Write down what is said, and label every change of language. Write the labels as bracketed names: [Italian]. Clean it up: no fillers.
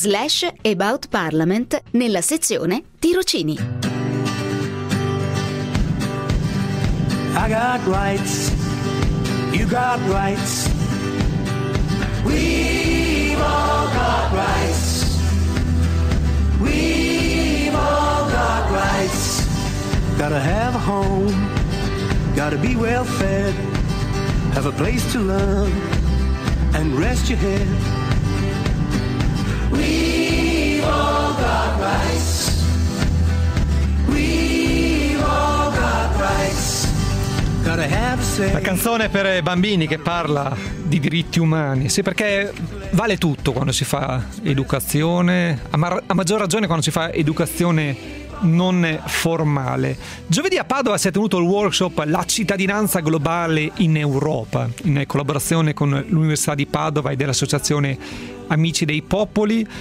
[Italian] europarl.europa.eu/aboutparliament nella sezione tirocini. [English] I got rights, you got rights, we've all got rights, we've all got rights. Gotta have a home, gotta be well fed, have a place to learn and rest your head. We've all got rights, we've all got rights, gotta have a say. [Italian] La canzone per bambini che parla di diritti umani, sì, perché vale tutto quando si fa educazione, a maggior ragione quando si fa educazione non formale. Giovedì a Padova si è tenuto il workshop La cittadinanza globale in Europa, in collaborazione con l'Università di Padova e dell'Associazione Amici dei Popoli.